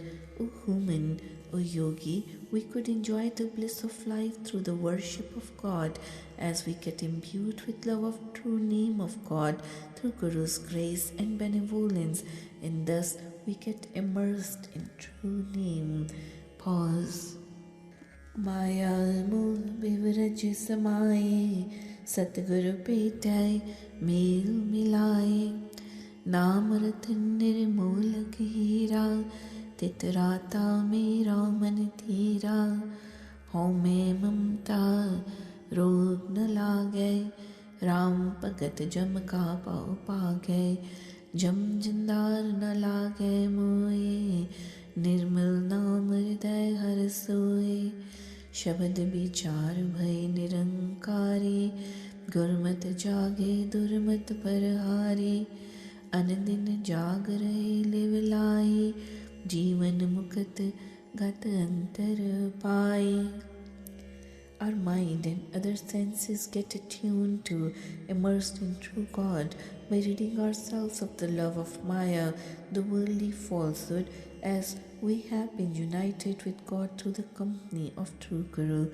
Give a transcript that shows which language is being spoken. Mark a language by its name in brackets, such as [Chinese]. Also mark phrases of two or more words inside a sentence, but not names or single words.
[English] O human, O yogi, we could enjoy the bliss of life through the worship of God as we get imbued with love of true name of God through Guru's grace and benevolence, and thus we get immersed in true name. Pause. [Punjabi] ਮਾਇਆ ਮੋਹ ਬਿਵਰਜ ਸਮਾਏ, ਸਤਿਗੁਰ ਭੇਟੈ ਮੇਲ ਮਿਲਾਏ. ਨਾਮ ਰਤਨ ਨਿਰਮੋਲ ਹੀਰਾ, ਤਿਤਰਾਤਾ ਮੇਰਾ ਮਨ ਧੀਰਾ। ਹੋਂ ਮੇਂ ਮਮਤਾ ਰੋਗ ਨ ਲਾਗੇ, ਰਾਮ ਭਗਤ ਜਮ ਕਾ ਪਾਂਵ ਪਾਗੇ। ਜਮ ਜੰਦਾਰ ਨ ਲਾਗੇ ਮੋਏ, ਨਿਰਮਲ ਨਾਮ ਹਿਰਦੈ ਹਰ ਸੋਏ। ਸ਼ਬਦ ਵਿਚਾਰ ਭਯ ਨਿਰੰਕਾਰੀ, ਗੁਰਮਤ ਜਾਗੇ ਦੁਰਮਤ ਪਰਹਾਰੀ। ਅਨਦਿਨ ਜਾਗ ਰਹੇ ਲਿਵਲਾਈ, ਜੀਵਨ ਮੁਕਤ ਗਤ ਅੰਤਰ ਪਾਈ. [English] Our mind and other senses get attuned to, immersed in true God by ridding ourselves of the love of Maya, the worldly falsehood, as we have been united with God through the company of true Guru.